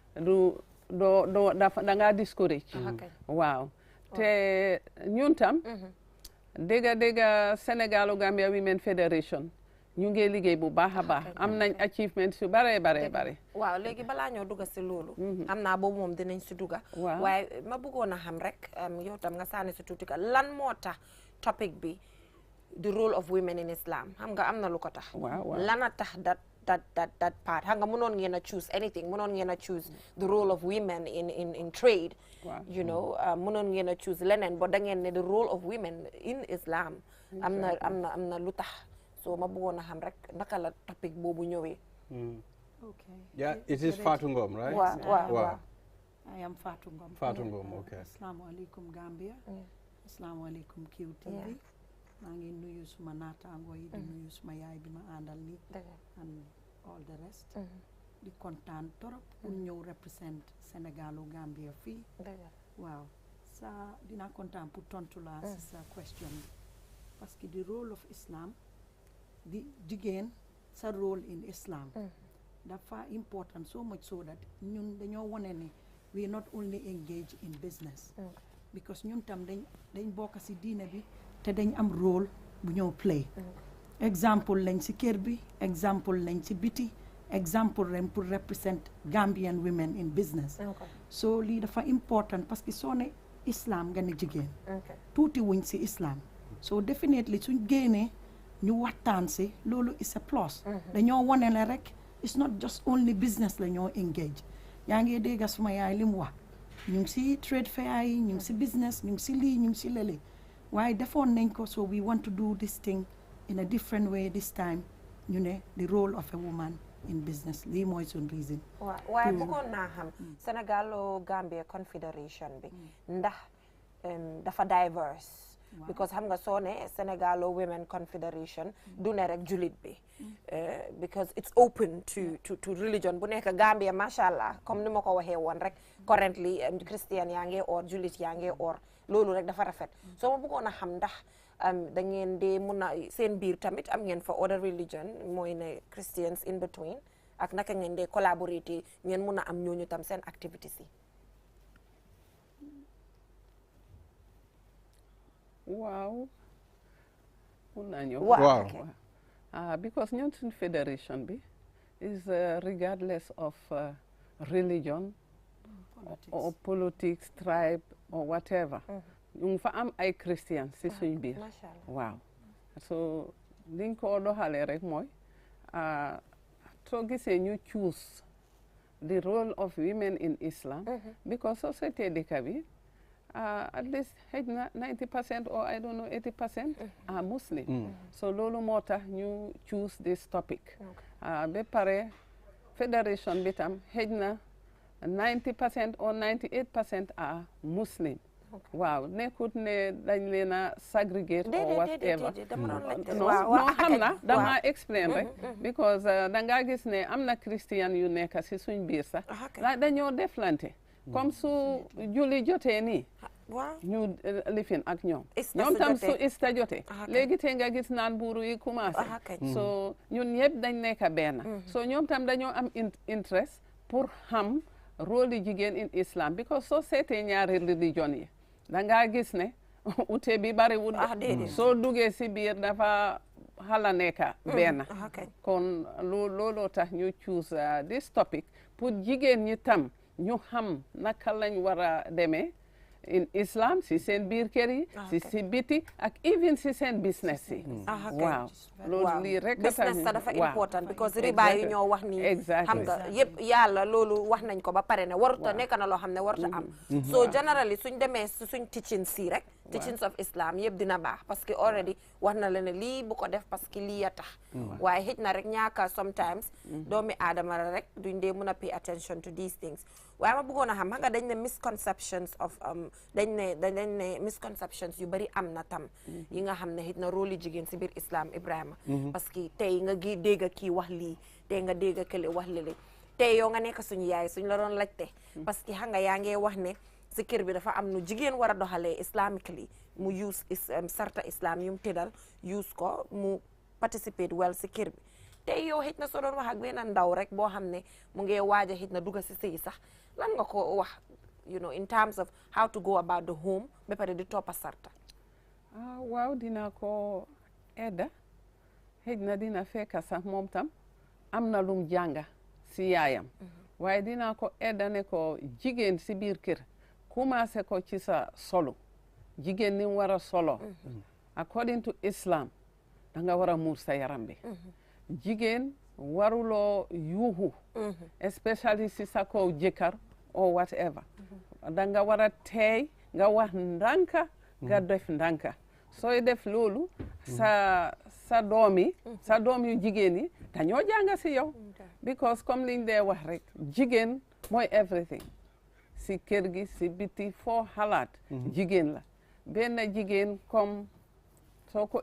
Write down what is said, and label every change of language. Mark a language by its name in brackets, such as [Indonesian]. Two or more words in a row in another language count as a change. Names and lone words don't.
[Wolof] da ngaa discourage waaw te ñun tam dégga Sénégalo-Gambia Women Federation ñu ngi liggéey bu baax a baax am nañ achievement yu bare waaw léegi balaa ñoo dugga si loolu am naa boobu moom dinañ si dugga waaye ma bëggoon a xam rek yow tam nga sànni si tuuti ka lan moo tax topic bi [English] the role of women in Islam [Wolof] xam nga am na lu ko tax lan a tax [English] that part [Wolof] xam nga mënoon ngeen a [English] choose anything [Wolof] mënoon ngeen a [English] choose the role of women in trade you know [Wolof] mënoon ngeen a choose leneen ba da ngeen ne [English] the role of women in Islam [Wolof] am na lu tax so ma bëggoon a xam rek naka la topic boobu ñëwee. [English] Okay. Yeah, it is Fatou Ngom, right? Wow. I am Fatou Ngom. Fatou Ngom, okay. [Arabic] السلام عليكم Gambia. السلام عليكم QTV. [Wolof] maa ngi nuyu suma naataango yi di nuyu suma yaay bi ma àndal ni [English] and all the rest. [Wolof] di kontaan torop pour ñëw represent Sénégalo-Gambia fii. waaw sa dina kontaan pour tontu la si sa question [French] parce que [English] the role of Islam [Wolof] di jigéen sa [English] role in Islam [Wolof] dafa important [English] so much so that [Wolof] ñun dañoo wone ne [English] we not only engage in business because [Wolof] ñun tam dañ bokk ci diine bi te dañ am role bu ñoo play exemple lañ ci kër bi exemple lañ ci biti exemple ren pour [English] represent Gambian women in business [Wolof] so lii dafa important [French] parce que [Wolof] soo ne Islam nga ne jigéen tuuti wuñ ci Islam so definitely suñ génnee ñu waxtaan si loolu [English] is a plus [Wolof] dañoo wone ne rek [English] it's not just only business [Wolof] la ñoo engage yaa ngi dégg suma yaay li mu wax ñu ngi si trade fair yi ñu ngi si business ñu ngi si lii ñu ngi si lële waaye defoon nañ ko [English] so we want to do this thing in a different way this time [Wolof] ñu ne [English] the role of a woman in business [Wolof] lii mooy suñ reason waaye bëggoon naa xam Sénégalo Gambia Confederation bi ndax dafa diverse because xam nga soo ne Sénégalo Women Confederation du ne rek julit bi [English] because it's open to religion [Wolof] bu nekk Gambia [Arabic] ما شاء الله [Wolof] comme ni ma ko waxee woon rek [English] currently Christian [Wolof] yaa ngi or julit yaa ngi or loolu rek dafa rafet soo ma bëggoon a xam ndax da ngeen de mun a seen biir tamit am ngeen fa [English] other religion [Wolof] mooy ne [English] Christians in between [Wolof] ak naka ngeen de collaborer ngeen mun a am ñooñu tam seen activities yi. waaw mun naa ñëw. waaw [English] because [Wolof] ñun suñ fédération bi [English] is regardless of religion or politics tribe or whatever. [Wolof] ñu ngi fa am ay Christians si suñ biir. waaw so liñ ko doxalee rek mooy soo gisee ñu [English] choose the role of women in Islam. because [Wolof] société dëkk bi [English] at least [Wolof] xëj na [English] 90% or I don't know 80% are Muslim. [Wolof] so loolu moo tax ñu [English] choose this topic. [Wolof] ba pare fédération bi tam xëj na 90% [English] or 98% are Muslim. [Wolof] waaw nekkut ne dañ leen a segregate [English] or whatever. [Wolof] non xam na dama explain rek. because da ngaa gis ne am na Christian yu nekk si suñ biir sax. dañoo deflante. comme su julli jotee nii. ñu lifin ak ñoom. ñoom tam su ista jotee. léegi te nga gis naan buuru yi commencé. so ñun ñëpp dañ nekk benn. so ñoom tam dañoo am interest pour xam rôle yi jigéen [English] in Islam [Wolof] because soo seetee ñaari religion yi. da ngaa gis ne ute bi bariwul soo duggee si biir dafa xala nekka benn kon looloo tax ñu [English] choose this topic [Wolof] pour jigéen ñi tam ñu xam naka lañ war a demee [English] in Islam [Wolof] si seen biir kër yi si biti ak even si seen business yi waaw loolu lii rek business sa dafa important because riba yi ñoo wax ni xam nga yëpp yàlla loolu wax nañ ko ba pare ne waruta nekk na loo xam ne waruta am so generally suñ demee suñ teaching si rek [English] teachings of Islam [Wolof] yëpp dina baax [French] parce que [Wolof] already wax na la ne lii bu ko def [French] parce que [Wolof] lii ya tax waaye xëj na rek ñaaka sometimes doomi aadama la rek duñ dee mën a [English] pay attention to these things [Wolof] waaye ma bëggoon a xam nga dañ ne [English] misconceptions of [Wolof] dañ ne misconceptions yu bari am na tam yi nga xam ne xëj na rôle jigéen si biir Islam Ibrahima [French] parce que [Wolof] tey nga gi dégg kii wax lii tey nga dégg kële wax lii tey yow nga nekk suñu yaay suñ la doon laajte parce que xam nga yaa ngee wax ne si kër bi dafa am nu jigéen war a doxalee islamically mu use sarta islam yu mu tëddal use ko mu participate well si kër bi tey yow xëj na soo doon wax ak benn ndaw rek boo xam ne mu ngi waaj a xëj na dugg si sëy sax lan nga ko wax [English] you know in terms of how to go about the home [Wolof] ba pare di toppa sarta waaw dina ko edda xëj na dina fekka sax moom tam am na lum jànga si yaayam waaye dina ko edda ne ko jigéen si biir kër commencé ko ci sa solo jigéen ni war a solo [English] according to Islam [Wolof] da nga war a muur sa yaram bi jigéen waruloo yuuxu especially si sa kaw jëkkër [English] or whatever [Wolof] da nga war a teey nga wax ndànka nga def ndànka sooy def loolu sa doom yu jigéen yi dañoo jànga si yow because comme liñ dee wax rek jigéen mooy everything si kër gi si biti foo xalaat jigéen la benn jigéen comme soo ko